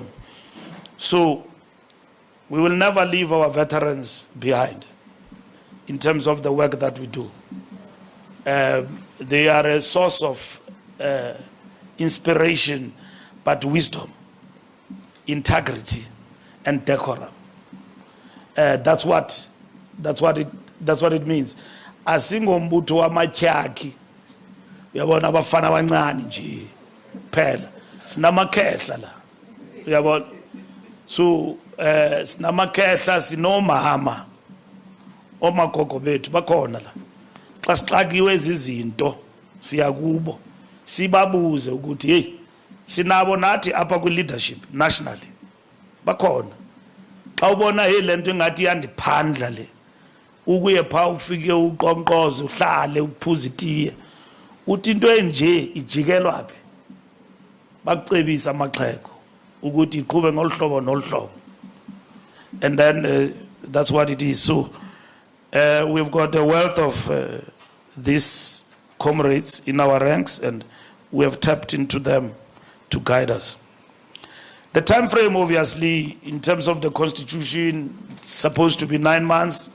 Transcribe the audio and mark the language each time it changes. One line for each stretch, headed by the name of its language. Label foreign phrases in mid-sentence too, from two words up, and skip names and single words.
English: So we will never leave our veterans behind in terms of the work that we do. They are a source of inspiration, but wisdom, integrity, and decorum. That's what it means.
Xhosa: Asingombuto wa matyaki. Uyabona abafana abancane nje phela. Sinamakhehla la. Uyabona. So sinamakhehla sinomama. Omagogo bethu bakhona la. Xa sixakiwe izinto siyakubo. Sibabuze ukuthi hey sinabo nathi apha ku
English: leadership nationally.
Xhosa: Bakhona. xa ubona le nto ingathi iyandiphandla le ukuye phaa ufike uqonqoze uhlale uphuze itiye uthi into enje ijikelwa phi bakucebisa amaxhego ukuthi iqhube ngolu hlobo nolu hlobo.
English: And then that's what it is. So we've got a wealth of these comrades in our ranks, and we have tapped into them to guide us. The time frame, obviously, in terms of the constitution, it's supposed to be 9 months.